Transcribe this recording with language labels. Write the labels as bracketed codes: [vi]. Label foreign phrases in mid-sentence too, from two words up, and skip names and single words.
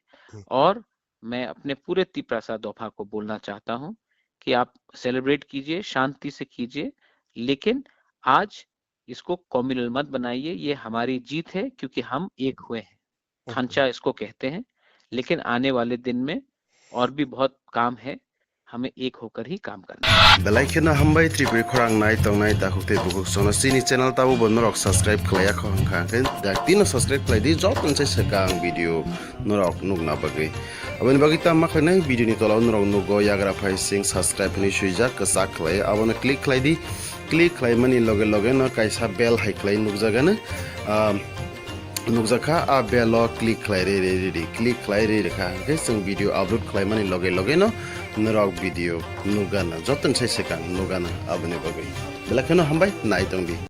[hi] और मैं अपने पूरे तिप्रासा दोफा को बोलना चाहता हूं कि आप सेलिब्रेट कीजिए, शांति से कीजिए, लेकिन आज इसको कॉम्युनल मत बनाइए। ये हमारी जीत है क्योंकि हम एक हुए हैं, थांचा इसको कहते हैं। लेकिन आने वाले दिन में और भी बहुत काम है, हमें एक होकर ही काम करना है। [trp] बेलाइखिना हामबाय त्रिपुरी खरां नाय तंनाय दाखुते बुकुक सोना सिनी चैनल ताबो बनरक सब्सक्राइब खलाया खंखा के दाक्तिनो सब्सक्राइब खलायदि जतन से सगां वीडियो नरक नुगना बगै अबन बगिता माखनै वीडियो नि तलाव नरक नुगो याग्रा फाइ सिंग सब्सक्राइब नि सुइजा कसा खलाय अबन क्लिक खलायदि क्लिक खलायमानि लगे लगे न कायसा बेल हाइ खलाय नुगजागानो नुकजाखा आ बेलो क्लिक खलाय रे क्लिक खलाय रे रेखा के जों [en] video upload [trp] खलायमानि लगे लगे न नरक वीडियो नुगाना जतन से सेकान नुगाना अबने बगै बेलाखनो हामबाय नाय तंबि।